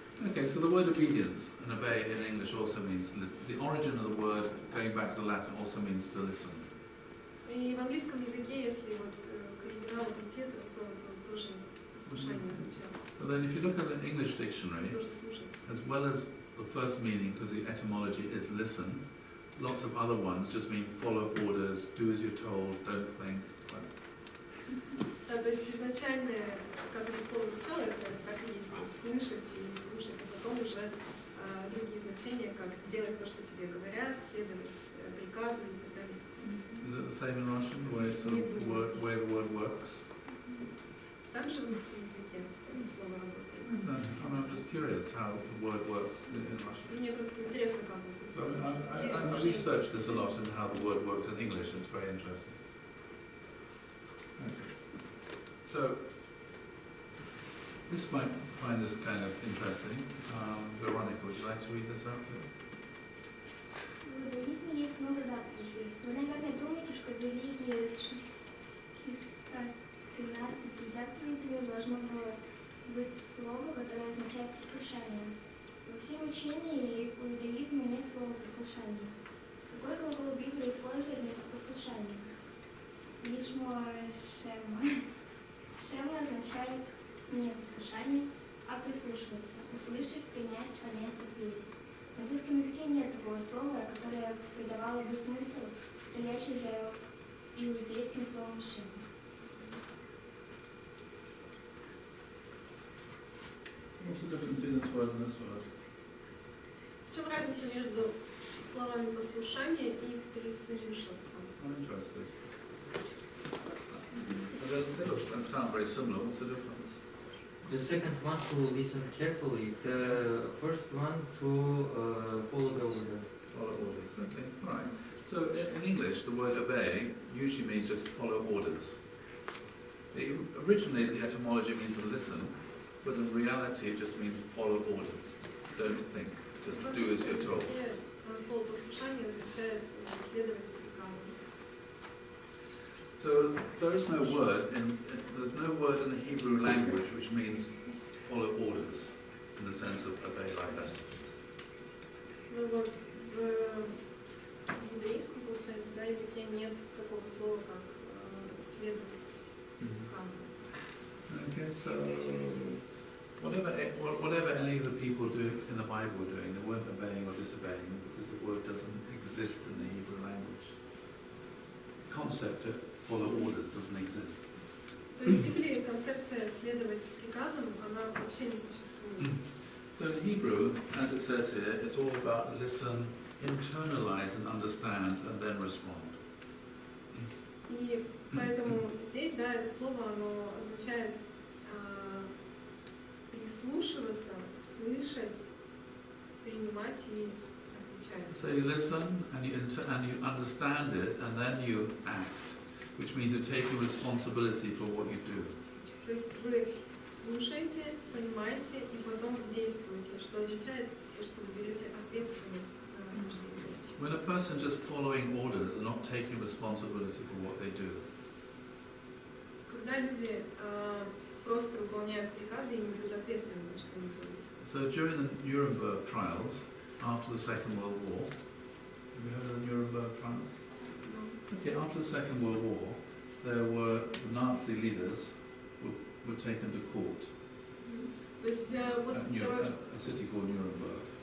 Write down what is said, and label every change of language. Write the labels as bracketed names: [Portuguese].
[English] Okay, so the word obedience and obey in English also means, the origin of the word, going back to the Latin, also means to listen. [Russian] И в английском языке, если вот Когда вот идти этого слова, то тоже послушание означает. [English] But then if you look at the English dictionary, [Russian] Тоже слушать. [English] as well as the first meaning, because the etymology is listen, lots of other ones just mean follow orders, do as you're told, don't think. [Russian] Да, то есть изначально, как это слово звучало, это так и есть, то есть слышать и слушать, а потом уже другие значения, как делать то, что тебе говорят, следовать приказу и так далее. [English] Is it the same in Russian, the way, it's sort of way the word works? [Russian] Также в русском языке это слово работает. [English] I'm just curious how the word works in Russian. [Russian] Мне просто интересно, как это. [English] So I researched this a lot and how the word works in English, and it's very interesting. Okay. So, this might find this kind of interesting. Veronica, would you like to read this out, please? [Russian] В иудаизме есть много заповедей. Вы, наверное, думаете, что в религии с 13 заповедями должно было быть слово, которое означает послушание. Во всем учении иудаизма нет слова послушание. Какой глагол Библия использует вместо послушания? Лишмо шема. Шема означает не послушание, а прислушиваться. Услышать, принять, понять, ответить. В английском языке нет такого слова, которое придавало бы смысл, стоящий за иудейским словом шема. [English] What's the difference in this word and this word? [Russian] В чем разница между словами послушание и прислушиваться? [English] I'm interested. That sound very similar. What's the difference? The second one to listen carefully, the first one to follow the order. Follow orders. Okay, all right. So in English, the word obey usually means just follow orders. Originally, the etymology means to listen, but in reality, it just means follow orders. Don't think. Just do as you're told. [Russian] Слово послушание означает следовать приказам. [English] So there's no word in the Hebrew language which means follow orders in the sense of obey like that. [Russian] Ну вот в иудейском, получается, да, языке нет такого слова, как следовать приказам. [English] Okay, so whatever any of the people do in the Bible were doing, they weren't obeying or disobeying because the word doesn't exist in the Hebrew language. The concept of follow orders doesn't exist. [Russian] То есть в Библии концепция следовать приказам, она вообще не существует. [English] So in Hebrew, as it says here, it's all about listen, internalize and understand and then respond. [Russian] И поэтому здесь, да, это слово, оно означает прислушиваться, слышать, принимать и отвечать. [English] So you listen and you understand it and then you act, which means you're taking responsibility for what you do. [Russian] То есть вы слушаете, понимаете и потом действуете, что означает, что вы берете ответственность за то, что вы делаете. [English] When a person just following orders and not taking responsibility for what they do, [Russian] Когда люди просто выполняют приказы и не берут ответственность за что они делают. [English] so during the Nuremberg trials, after the Second World War, have you heard of the Nuremberg trials? Okay, after the Second World War, there were Nazi leaders were taken to court [Russian] То есть после [English] a city called Nuremberg.